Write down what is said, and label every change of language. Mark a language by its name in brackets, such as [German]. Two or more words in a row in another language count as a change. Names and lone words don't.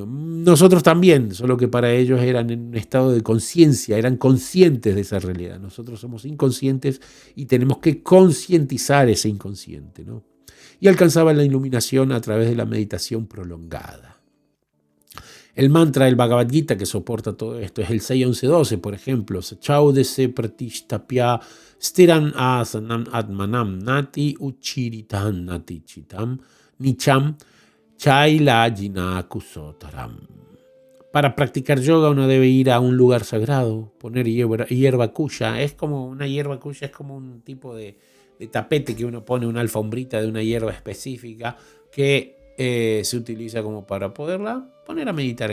[Spanish] Nosotros también, solo que para ellos eran en un estado de conciencia, eran conscientes de esa realidad. Nosotros somos inconscientes y tenemos que concientizar ese inconsciente, ¿no? Y alcanzaban la iluminación a través de la meditación prolongada. El mantra del Bhagavad Gita que soporta todo esto es el 6.11.12, por ejemplo. [Sanskrit] शुचौ देशे प्रतिष्ठाप्य स्थिरम् आसनम् आत्मनः नाति उच्छ्रितम् नाति चितम् नीचम् चैल अजिन कुशोत्तरम्. [Spanish] Para practicar yoga uno debe ir a un lugar sagrado, poner hierba kuya. Es como una hierba kuya, es como un tipo de tapete que uno pone, una alfombrita de una hierba específica que se utiliza como para poderla poner a meditar.